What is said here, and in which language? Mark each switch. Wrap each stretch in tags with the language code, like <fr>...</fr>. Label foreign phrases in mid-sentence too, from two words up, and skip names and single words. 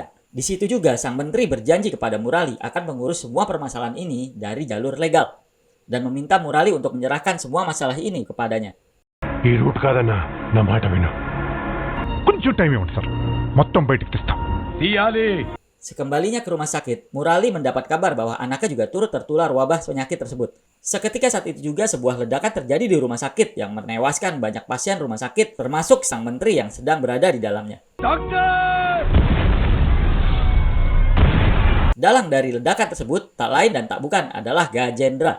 <id>Di situ juga sang menteri berjanji kepada Murali akan mengurus semua permasalahan ini dari jalur legal dan meminta Murali untuk menyerahkan semua masalah ini kepadanya.</id> <te>ఈ రూట్ కాదన్నా నా మాట విను కొంచెం టైం ఇవ్వండి సార్ మొత్తం బయటికి తీస్తాం తీయాలి.</te> <id>Sekembalinya ke rumah sakit, Murali mendapat kabar bahwa anaknya juga turut tertular wabah penyakit tersebut. Seketika saat itu juga sebuah ledakan terjadi di rumah sakit yang menewaskan banyak pasien rumah sakit termasuk sang menteri yang sedang berada di dalamnya. డాక్టర్ Dalang dari ledakan tersebut tak lain dan tak bukan adalah Gajendra.</id>